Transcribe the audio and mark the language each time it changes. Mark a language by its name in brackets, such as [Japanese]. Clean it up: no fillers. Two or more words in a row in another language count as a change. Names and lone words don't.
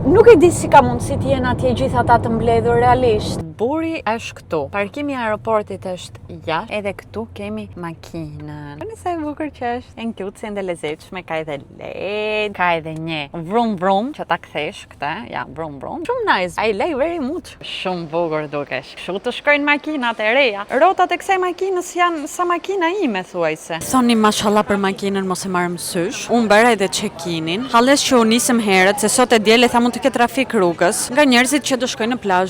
[Albanian] Nuk e di si ka mundësi të jenë atje gjithë ata të mbledhur realisht. Buri është këtu. Parkimi i aeroportit është jashtë, edhe këtu kemi makinën. Nëse e bukur që është, e ngjutse dhe lezetshme, ka edhe LED, ka edhe një vrum vrum që ta kthesh këtë, ja, vrum vrum. [English] Shumë nice. I like very much. [Albanian] Shumë bukur dukesh. Kështu të shkojnë makinat e reja. Rotat e kësaj makinës janë sa makina ime thuajse. Thoni mashallah për makinën, mos e marrëm sysh. Unë bëra edhe check-inin. Halles që u nisëm herët se sot e diel tha mund të ketë trafik rrugës nga njerëzit që do shkojnë në plazh.